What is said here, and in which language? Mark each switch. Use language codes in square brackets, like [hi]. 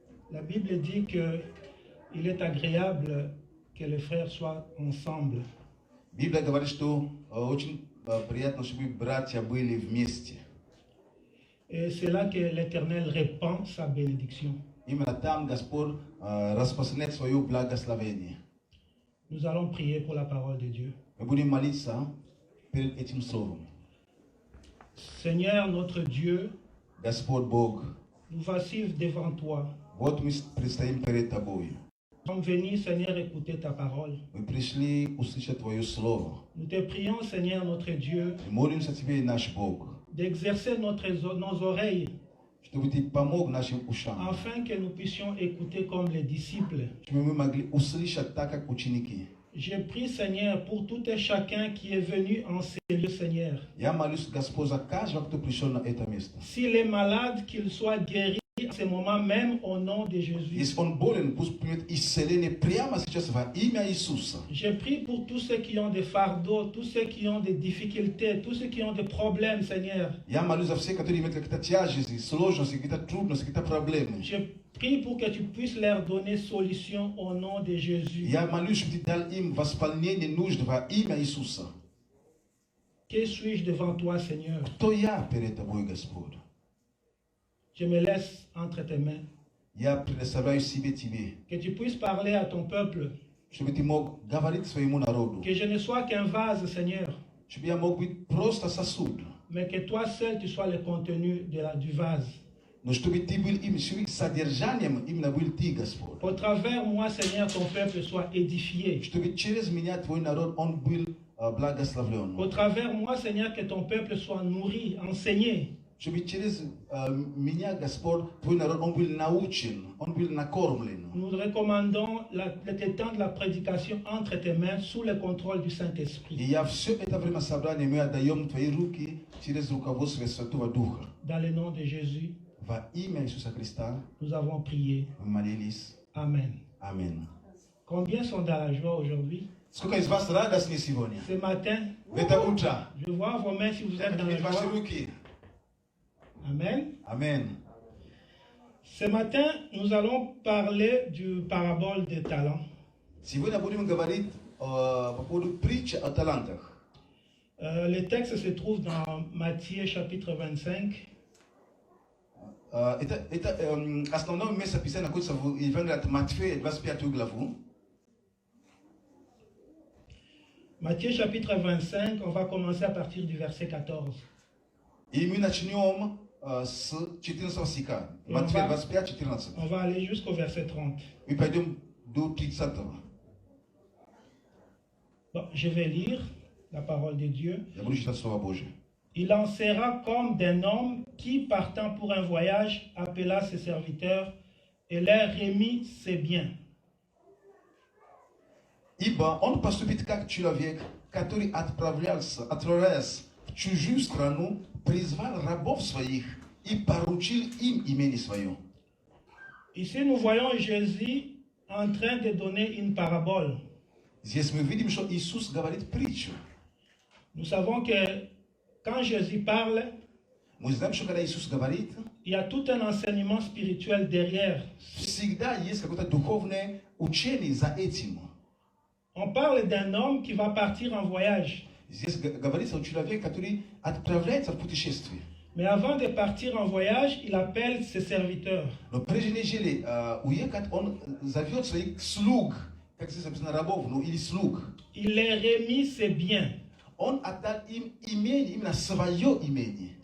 [fr] La Bible dit qu'il est agréable que les frères soient ensemble. [ru] Библия говорит, что очень приятно, чтобы братья были вместе. [fr] Et c'est là que l'Éternel répand sa bénédiction. [ru] Именно там Господь распространяет свое благословение. [fr] Nous allons prier pour la parole de Dieu. [ru] Мы будем молиться перед этим словом. [fr] Seigneur notre Dieu, [ru] Господь Бог, [fr] nous voici devant toi. [ru] вот мы предстоим перед Тобой. [fr] Nous sommes venus, Seigneur, écouter ta parole. [ru] Мы пришли услышать Твое слово. [fr] Nous te prions, Seigneur notre Dieu, [ru] Мы молимся Тебе, наш Бог, [fr] d'exercer nos oreilles [ru] чтобы Ты помог нашим ушам, [fr] afin que nous puissions écouter comme les disciples. [ru] чтобы мы могли услышать так, как ученики. [fr] Je prie, Seigneur, pour tout et chacun qui est venu en ces lieux, Seigneur. [ru] Я молюсь, Господь, за каждого, кто пришел на это место. [fr] S'il est malade, qu'il soit guéri à ce moment même au nom de Jésus. [ru] Если он болен, пусть примет исцеление прямо сейчас во имя Иисуса. [fr] Je prie pour tous ceux qui ont des fardeaux, tous ceux qui ont des difficultés, tous ceux qui ont des problèmes, Seigneur. [ru] Я молюсь за всех, которые имеют какие-то тяжести, сложности, какие-то трудности, какие-то проблемы. [fr] Je prie pour que tu puisses leur donner solution au nom de Jésus. [ru] Я молюсь, чтобы ты дал им восполнение нужд во имя Иисуса. [fr] Que suis-je devant toi, Seigneur? [ru] Кто я перед тобой, Господь? [fr] Je me laisse entre tes mains. [ru] Я предоставляю себе тебе, [fr] Que tu puisses parler à ton peuple. [ru] чтобы ты мог говорить своему народу, [fr] Que je ne sois qu'un vase, Seigneur, [ru] чтобы я мог быть просто сосуд, [fr] mais que toi seul, tu sois le contenu du vase. [ru] но чтобы ты был им содержанием, именно был ты, Господь. [fr] Au travers moi, Seigneur, ton peuple soit édifié. [ru] Чтобы через меня твой народ, он был благословлен. [fr] Au travers moi, Seigneur, que ton peuple soit nourri, enseigné. [ru] Чтобы через меня, Господь, твой народ, он был научен, он был накормлен. [fr] Nous recommandons le temps de la prédication entre tes mains sous le contrôle du [ru] И [fr] Saint-Esprit. [ru] я все это время собрания мы отдаем в твои руки через руководство Святого Духа. [fr] Dans le nom de Jésus, [ru] Во имя Иисуса Христа [fr] nous avons prié. [ru] мы молились. [fr] Amen. [ru] Аминь. [fr] Combien sont dans la joie aujourd'hui? [ru] Сколько из вас радостны сегодня? [fr] Ce matin, [ru] В это утро. [fr] je vois vos mains si vous êtes dans la [ru] Видеть ваши [fr] joie. [ru] руки. [fr] Amen. [ru] Аминь. [fr] Ce matin, nous allons parler du parabole des talents. [ru] Сегодня будем говорить по поводу притчи о талантах. [fr] Le texte se trouve dans Matthieu chapitre 25. [ru] Основное место Писания находится в Евангелии от Матфея, 25 главу. [fr] Matthieu chapitre 25, on va commencer à partir du verset 14. [ru] И мы начнем с 14 стиха. Матфея 25, 14. [fr] On va aller jusqu'au verset 30. [ru] Мы пойдем до 30. [fr] Bon, je vais lire la parole de Dieu. [ru] Я буду читать Слово Божие. [fr] Il en sera comme d'un homme qui, partant pour un voyage, appela ses serviteurs et leur remit ses biens. [ru] Ибо он поступит как человек, который отправляясь в чужую страну, призвал рабов своих и поручил им имение свое. [fr] Ici, nous voyons Jésus en train de donner une parabole. [ru] Здесь мы видим, что Иисус говорит притчу. [fr] Nous savons que quand Jésus parle, [ru] Мы знаем, что когда Иисус говорит, [fr] il y a tout un enseignement spirituel derrière. [ru] всегда есть какое-то духовное учение за этим. [fr] On parle d'un homme qui va partir en voyage. [ru] Здесь говорится о человеке, который отправляется в путешествие. [fr] Mais avant de partir en voyage, il appelle ses serviteurs. [ru] Но прежде нежели уехать, он зовет своих слуг, как здесь написано, рабов, ну или слуг. [fr] Il les remit ses biens. [ru] Он отдал им имение, именно свое имение.